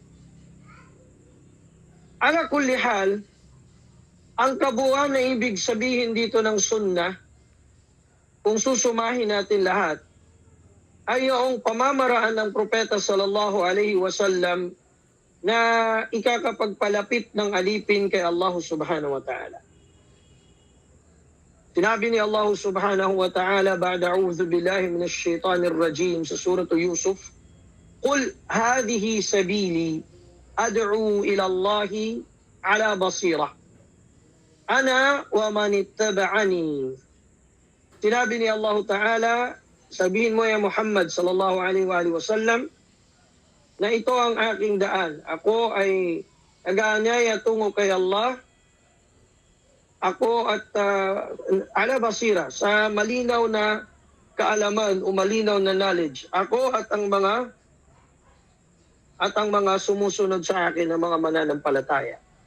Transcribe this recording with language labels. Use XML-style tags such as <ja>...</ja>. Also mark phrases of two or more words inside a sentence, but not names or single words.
<ar>على كل حال,</ar> <tl>ang kabuuan na ibig sabihin dito ng sunnah, kung susumahin natin lahat, ay yung pamamaraan ng Propeta</tl> <ar>صلى الله عليه وسلم</ar> <tl>na ikakapagpalapit ng alipin kay Allah</tl> <ar>سبحانه وتعالى.</ar> <tl>Sinabi ni</tl> <ar>الله سبحانه وتعالى بعد أعوذ بالله من الشيطان الرجيم sa surah Yusuf, "قل هذه سبيلي أدعو إلى الله على بصيرة. أنا ومن اتبعني."</ar> <tl>Sinabi ni Allah ta'ala, sabihin mo ya Muhammad</tl> <ar>صلى الله عليه وسلم,</ar> <tl>na ito ang aking daan. Ako ay nag-aanyaya tungo kay Allah. Ako at</tl> <ar>على بصيرة,</ar> <tl>sa malinaw na kaalaman o malinaw na knowledge. Ako at ang mga sumusunod sa akin ng mga mananampalataya.</tl>